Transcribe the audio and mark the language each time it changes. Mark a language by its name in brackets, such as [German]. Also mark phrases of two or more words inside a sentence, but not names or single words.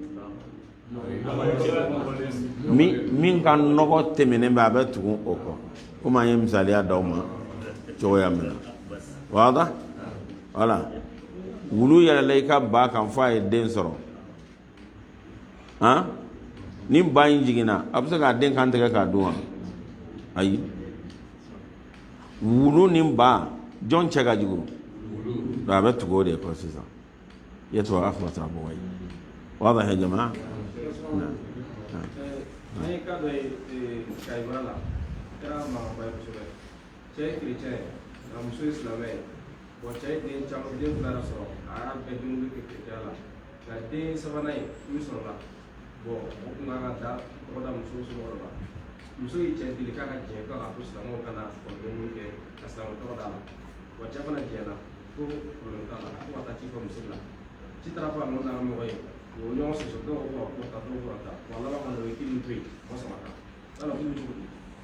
[Bambara] min ka nɔgɔ tɛmɛnen bɛ a bɛ tugu o kɔ komi an ye misaliya d'aw ma cogoya min na wada wala wulu yɛlɛla i ka ba kan fɔ a ye den sɔrɔ ni ba in jiginna a bɛ se k'a den kan tigɛ k'a dun wa ayi wulu ni ba jɔn cɛ ka jugu a bɛ tugu o de kɔ sisan yɛtɔ akhbatha abawai [Arabic] واضح يا جماعة؟ نعم [Bambara] an ye ka dɔ ye kayibara la kɛra mankanba ye kosɛbɛ cɛ ye kerecɛn ye nka muso ye silamɛ ye cɛ ye den caman den fila sɔrɔ a y'a bɛɛ dumuni kɛ kerecɛn la nka den sabanan ye min sɔrɔla o tun kan ka taa tɔgɔ da muso somɔgɔw la muso y'i cɛ deli k'a ka diɲɛ k'a to silamɛw ka na dumuni kɛ ka silamɛ tɔgɔ d'a la cɛ fana diɲɛna ko problème t'a la fo ka taa ci fɔ muso la ci taara fɔ a nɔ n'a mɔgɔ ye o ɲɔgɔn sɔsɔ dɔw ko ko ta dɔw ko ta wa laban ka na o ye kiri to yen o sama kan ala k'u cogo di